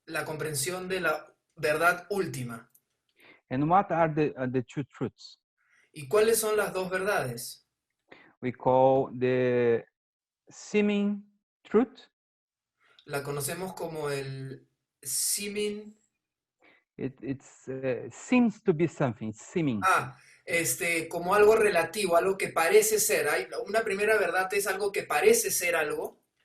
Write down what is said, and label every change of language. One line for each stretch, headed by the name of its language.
Spanish: la comprensión de la verdad última.
English: And what are the two truths?
Spanish: ¿Y cuáles son las dos verdades?
English: We call the seeming truth.
Spanish: La conocemos como el seeming.
English: It seems to be something, seeming.
Spanish: Como algo relativo, algo que parece ser. Una primera verdad es algo que parece ser algo.